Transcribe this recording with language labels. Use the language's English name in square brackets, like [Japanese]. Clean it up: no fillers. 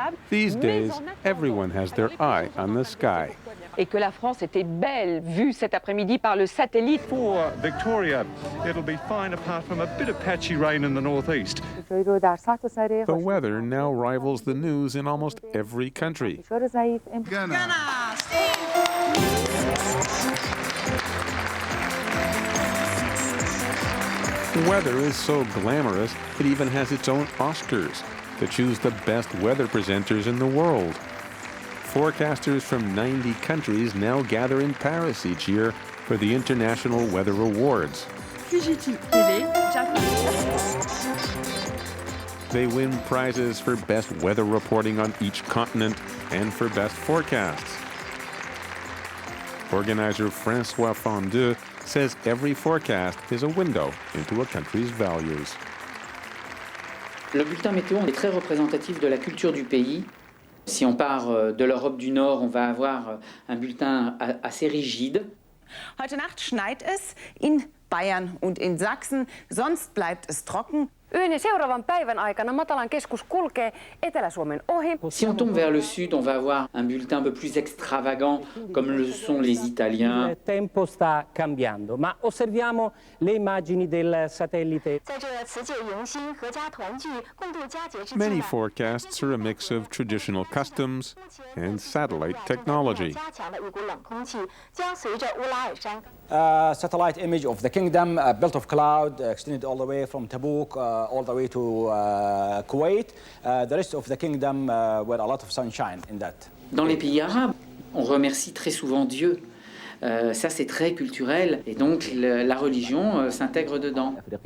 [English] These days, everyone has their eye on the sky. [French] Et que la France était belle, vue cet après-midi par le satellite. [English] For Victoria, it'll be fine apart from a bit of patchy rain in the northeast. The weather now rivals the news in almost every country. Weather is so glamorous, it even has its own Oscars to choose the best weather presenters in the world. Forecasters from 90 countries now gather in Paris each year for the International Weather Awards. They win prizes for best weather reporting on each continent and for best forecasts. Organizer François Fondeux says every forecast is a window into a country's values. [French] Le bulletin météo est très représentatif de la culture du pays. Si on part de l'Europe du Nord, on va avoir un bulletin assez rigide. [German] Heute Nacht schneit es in Bayern und in Sachsen, sonst bleibt es trocken. [Finnish] Yön ja seuraavan päivän aikana matalan keskus kulkee Etelä-Suomen ohi. [French] Si on tombe vers le sud, on va avoir un bulletin un peu plus extravagant, comme le sont les Italiens. [Italian] Il tempo sta cambiando, ma osserviamo le immagini del satellite. [English] Many forecasts are a mix of traditional customs and satellite technology. Satellite image of the kingdom, belt of cloud extended all the way from Tabuk all the way to Kuwait. The rest of the kingdom were a lot of sunshine in that. [French] Dans les pays arabes, on remercie très souvent Dieu. Ça, c'est très culturel, et donc la religion s'intègre dedans.